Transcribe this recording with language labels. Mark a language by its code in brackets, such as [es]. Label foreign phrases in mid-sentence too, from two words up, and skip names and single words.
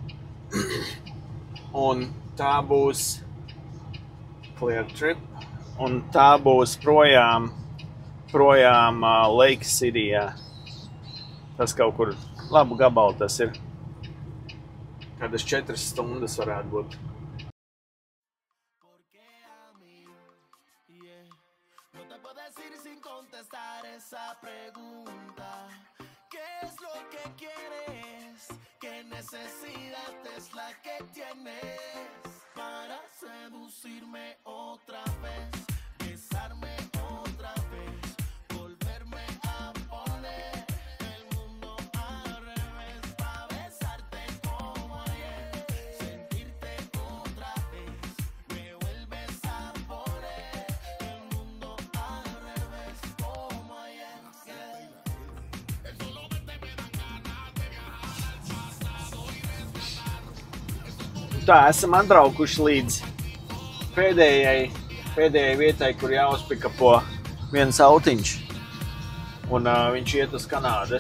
[lv] Un tā būs Clear Trip. Un tā būs projām Lake Cityjā. Tas kaut kur labu gabalu tas ir. Kādas 4 stundas varētu būt. [es] No te puedo decir sin contestar esa pregunta. ¿Qué es lo que quieres? ¿Qué necesidad es la que tienes para seducirme otra vez? Besarme otra vez, volverme a poner el mundo al revés, para besarte como ayer, sentirte otra vez, me vuelves a poner el mundo al revés como ayer. [lv] Tā, esam atbraukuši līdz pēdējai vietai, kur jāuzpikapo viens autiņš. Un viņš iet uz Kanādu.